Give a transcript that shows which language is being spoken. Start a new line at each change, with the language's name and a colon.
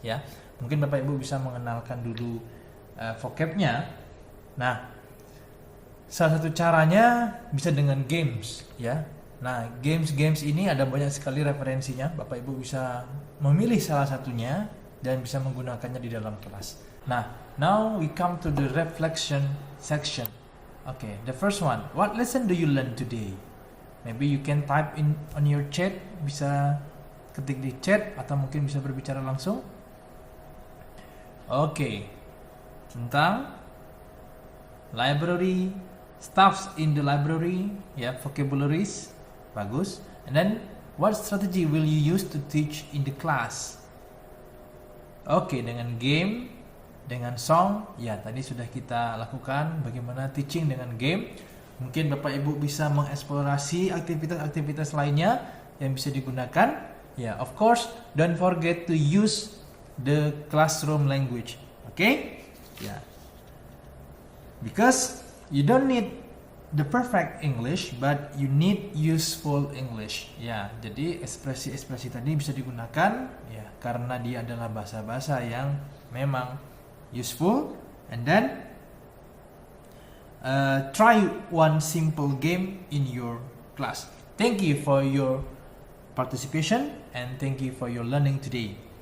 Indonesian: Ya, mungkin Bapak Ibu bisa mengenalkan dulu vocabnya. Nah, salah satu caranya bisa dengan games, ya. Nah, games ini ada banyak sekali referensinya. Bapak Ibu bisa memilih salah satunya dan bisa menggunakannya di dalam kelas.
English: Nah, now we come to the reflection section. Okay, the first one. What lesson do you learn today? Maybe you can type in on your chat.
Indonesian: Bisa ketik di chat atau mungkin bisa berbicara langsung. Okay, tentang library,
English: stuffs in the library,
Indonesian: ya, vocabularies, bagus.
English: And then, what strategy will you use to teach in the class?
Indonesian: Oke, dengan game, dengan song, ya tadi sudah kita lakukan bagaimana teaching dengan game. Mungkin Bapak Ibu bisa mengeksplorasi aktivitas-aktivitas lainnya yang bisa digunakan.
English: Ya, of course, don't forget to use the classroom language. Oke? Ya. Because you don't need the perfect English, but you need useful English.
Indonesian: Ya, jadi ekspresi-ekspresi tadi bisa digunakan ya karena dia adalah bahasa-bahasa yang memang useful.
English: And then try one simple game in your class. Thank you for your participation and thank you for your learning today.